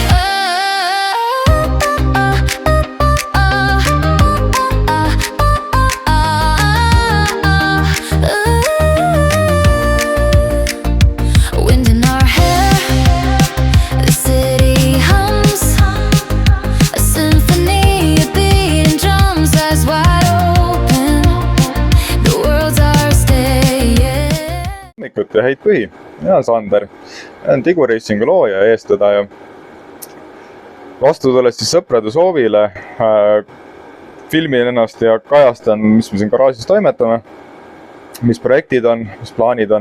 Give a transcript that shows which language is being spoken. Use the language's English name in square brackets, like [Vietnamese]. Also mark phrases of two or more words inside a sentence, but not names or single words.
[English] Wind in our hair, the city hums, a symphony of beating drums, eyes wide open, the world's our stage. [Estonian] Hommikut ja häid põhi, mina olen Sander, olen Tigu Racingu looja ja eestvedaja. Vastu tulles siis sõprade soovile, filmin ennast ja kajastan, mis me siin garaažis toimetame, mis projektid on, mis plaanid on.